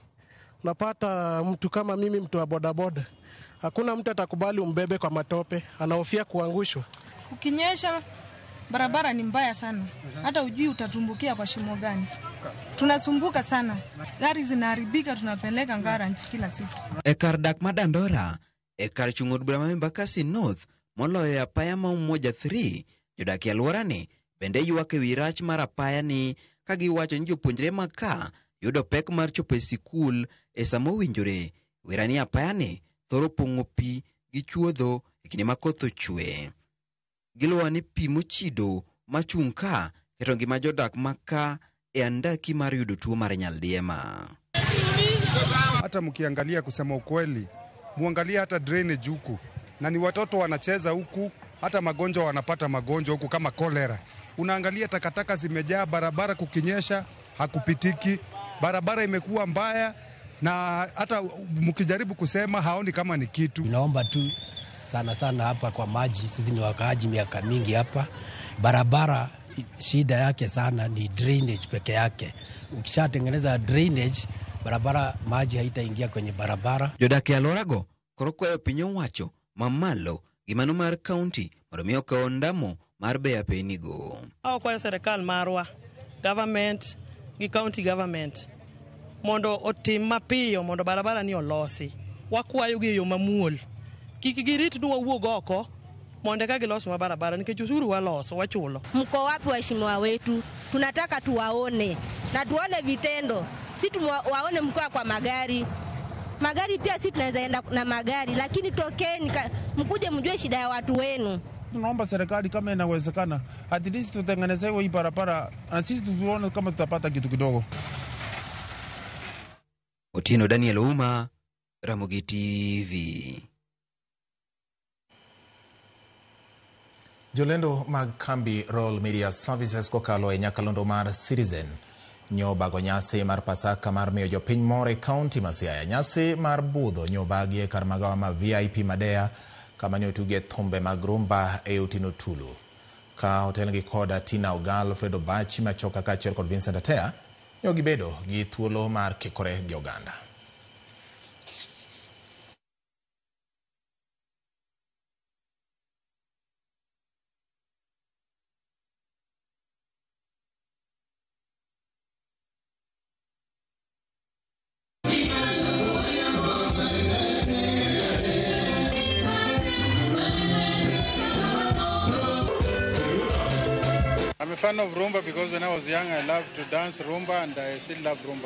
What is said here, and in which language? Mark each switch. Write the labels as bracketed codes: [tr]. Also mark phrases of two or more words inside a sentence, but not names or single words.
[sw] Unapata mtu kama mimi, mtu wa bodaboda, hakuna mtu atakubali umbebe kwa matope, anahofia kuangushwa. Ukinyesha barabara ni mbaya sana. Hata ujui utatumbukia kwa shimo gani. Tunasumbuka sana. Gari zinaharibika, tunapeleka garage kila siku. [luo] Ekar dak madandora, ekar chung' od bura ma Embakasi North, moloyo apaya ma Umoja 3, jodak e alworani bende ywak e wi rach mar apayani ka giwacho ni jopuonjre maka yudo pek mar chopo e sikul e samo winjore. Wirani apayani thoro pong'o pi gi chuodho e kinde ma koth ochwe. Giluwa ni pi mochido machung' ka keto ngima jodak maka e andaki mar yudo tuo mar nyaldiema. [sw] Hata mkiangalia kusema ukweli, muangalia hata drainage huku, na ni watoto wanacheza huku, hata magonjwa wanapata magonjwa huku kama kolera. Unaangalia takataka zimejaa barabara, kukinyesha hakupitiki, barabara imekuwa mbaya, na hata mkijaribu kusema haoni kama ni kitu. Naomba tu sana hapa kwa maji, sisi ni wakaaji miaka mingi hapa. Barabara shida yake sana ni drainage peke yake. Ukishatengeneza drainage, barabara maji haitaingia kwenye barabara. [luo] Jodak e alworago koro kwayo piny owacho mamalo gimano mar kaunti mondo miyo kaw ndamo mar beyo apeynigo. Kwayo serikal marwa, government gi [en] county government [luo] mondo otim mapiyo mondo barabara ni olosi. Wakwayo gi yo mamuol. Kik girit ni wawuog oko mondo ka giloso ma barabara, nikech usuru waloso wachulo. [sw] Mko wapi waheshimiwa wetu? Tunataka tuwaone na tuone vitendo. Si tuwaone mkoa kwa magari. Magari pia si tunaweza enda na magari, lakini tokeni mkuje mjue shida ya watu wenu. Tunaomba serikali kama inawezekana, [en] at least [sw] tutengenezewe hii barabara na sisi tuone kama tutapata kitu kidogo. Otieno Daniel Uma, Ramogi TV. [luo] Jolendo mag kambi Royal Media Services kokalo e nyakalondo mar Citizen nyobago nyasi mar Pasaka mar miyo jopiny mor e kaunti ma Siaya. Nyasi mar budho nyobagi e kar magawa ma VIP Madea kama ne otuge thumbe mag rumba e Otieno Tulu. Ka hotel gi koda Tina Ogal, Fredo Bachi Machoka kaachiel kod Vincent Atea gibedo gi thuolo mar kikore gi oganda. [en] I'm a fan of rumba because when I was young I loved to dance rumba and I still love rumba.